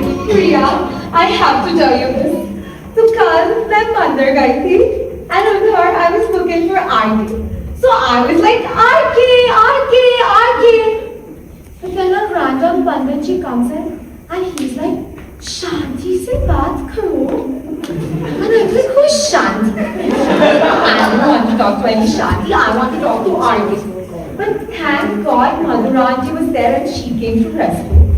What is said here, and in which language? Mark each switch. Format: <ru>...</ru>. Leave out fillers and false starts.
<en>Priya, I have to tell you this.</en> <hi>तो कल मैं मंदिर गई थी and उधर</hi> <en>I was looking for RK. So I was like RK, RK, RK. But then a random pandit ji comes in and he's like,</en> <hi>शांति से बात करो.</hi> <en>And I was like, who's Shanti? I don't want to talk to any Shanti. I want to talk to RK. But thank God Madhuranji was there and she came to rescue.</en>